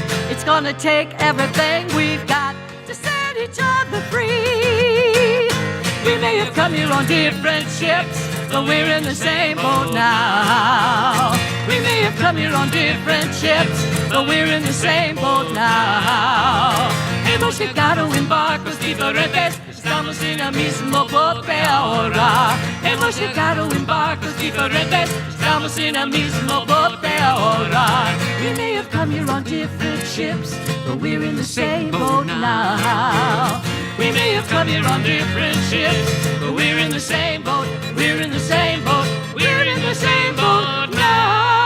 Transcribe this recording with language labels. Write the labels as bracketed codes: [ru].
[en] It's gonna take everything we've got to set each other free. We may have come here on different ships, but we're in the same boat now. We may have come here on different ships, but we're in the same boat now. [es] Hemos llegado en barcos diferentes, estamos en el mismo bote ahora. Hemos llegado en barcos diferentes, estamos en el mismo bote ahora. [en] We may have come here on different ships, but we're in the same boat now. We may have come here on different ships, but we're in the same boat. We're in the same boat. We're in the same boat now.